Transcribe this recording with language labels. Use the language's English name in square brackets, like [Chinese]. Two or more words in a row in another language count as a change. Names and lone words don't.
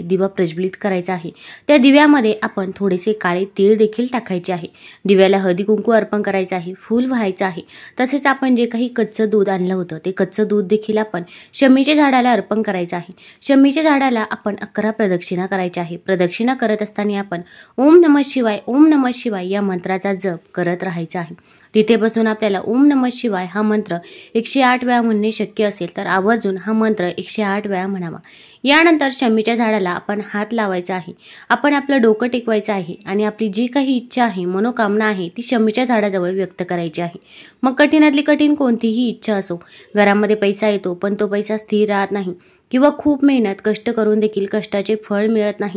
[Marathi] दिवा प्रज्वलित करायचा आहे. त्या दिव्यामध्ये आपण थोडेसे काळे तीळ देखील टाकायचे आहे. दिव्याला हळदी कुंकू अर्पण करायचं आहे. फूल व्हायचं आहे. तसेच आपण जे काही कच्चं दूध आणलं होतं ते कच्चं दूध देखील आपण शमीच्या झाडाला अर्पण करायचं आहे. शमीच्या झाडाला आपण 11 प्रदक्षिणा करायच्या आहे. प्रदक्षिणा करत असताना आपण [Sanskrit] ओम नमः शिवाय, ओम नमः शिवाय [Marathi] या मंत्राचा जप करत राहायचा आहे. तिथे बसून आपल्याला [Sanskrit] ओम नमः शिवाय [Marathi] हा मंत्र 108 वेळा म्हणणे शक्य असेल तर आवर्जून हा मंत्र 108 वेळा म्हणावा. यानंतर शमीच्या झाडाला आपण हात लावायचा आहे. आपण आपलं डोकं टेकवायचं आहे आणि आपली जी काही इच्छा आहे, मनोकामना आहे ती शमीच्या झाडाजवळ व्यक्त करायची आहे. मग कठीणातली कठीण कोणतीही इच्छा असो. घरामध्ये पैसा येतो पण तो पैसा स्थिर राहत नाही किंवा खूप मेहनत, कष्ट करून देखील कष्टाचे फळ मिळत नाही.